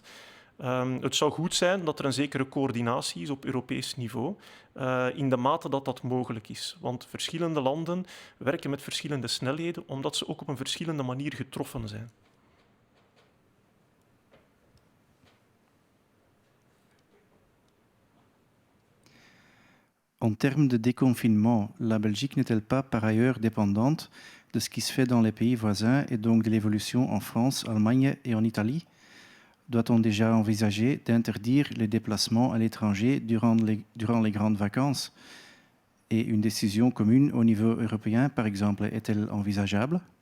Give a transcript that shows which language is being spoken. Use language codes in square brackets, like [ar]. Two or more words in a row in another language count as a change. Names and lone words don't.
[nl] Het zou goed zijn dat er een zekere coördinatie is op Europees niveau, in de mate dat dat mogelijk is. Want verschillende landen werken met verschillende snelheden, omdat ze ook op een verschillende manier getroffen zijn. [fr] En termes de déconfinement, la Belgique n'est-elle pas par ailleurs dépendante de ce qui se fait dans les pays voisins et donc de l'évolution en France, Allemagne et en Italie? Doit-on déjà envisager d'interdire les déplacements à l'étranger durant les grandes vacances? Et une décision commune au niveau européen, par exemple, est-elle envisageable?